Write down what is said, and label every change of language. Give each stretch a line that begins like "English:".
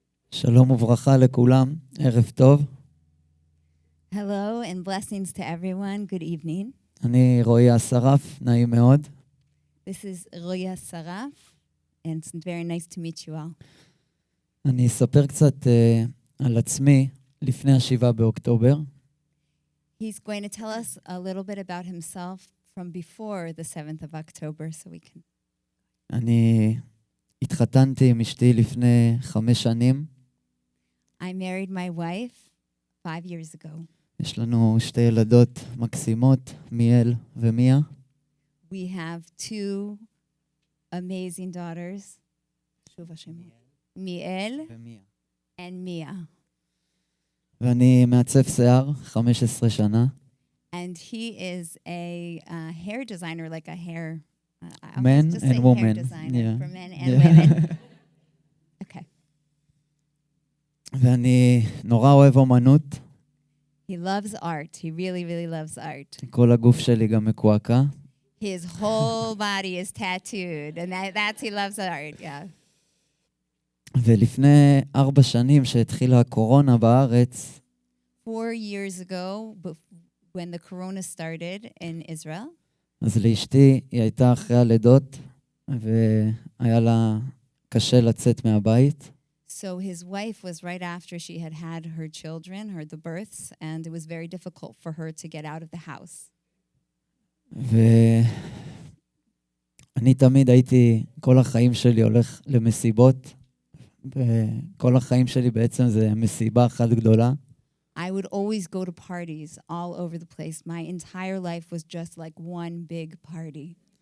Hebrew: שלום וברכה לכולם, ערב טוב.
English: Hello and blessings to everyone. Good evening.
Hebrew: אני רועי אסרף, נעים מאוד.
English: This is Roey Assaraf, and it's very nice to meet you all.
Hebrew: אני אספר קצת על עצמי לפני 7 באוקטובר.
English: He's going to tell us a little bit about himself from before the 7th of October, so we can...
Hebrew: אני התחתנתי עם אשתי לפני 5 שנים.
English: I married my wife 5 years ago.
Hebrew: יש לנו 2 ילדות מקסימות, מיאל ומיה.
English: We have 2 amazing daughters, מיאל and Mia.
Hebrew: ואני מעצב שיער 15 שנה.
English: And he is a hair designer, like a hair... Men and women. Hair designer Yeah. for men and women. Okay.
Hebrew: ואני נורא אוהב אומנות.
English: He loves art. He really, really loves art.
Hebrew: כל הגוף שלי גם מקועקע.
English: His whole body is tattooed, and that's he loves art. Yeah.
Hebrew: ולפני 4 שנים שהתחילה הקורונה בארץ,
English: 4 years ago, when the corona started in Israel,
Hebrew: אז לאשתי היא הייתה אחרי הלידות, והיה לה קשה לצאת מהבית.
English: so his wife was right after she had had her children, the births, and it was very difficult for her to get out of the house.
Hebrew: ואני תמיד הייתי, כל החיים שלי הולך למסיבות, וכל החיים שלי בעצם זה מסיבה אחת גדולה.
English: I would always go to parties all over the place. My entire life was just like one big party.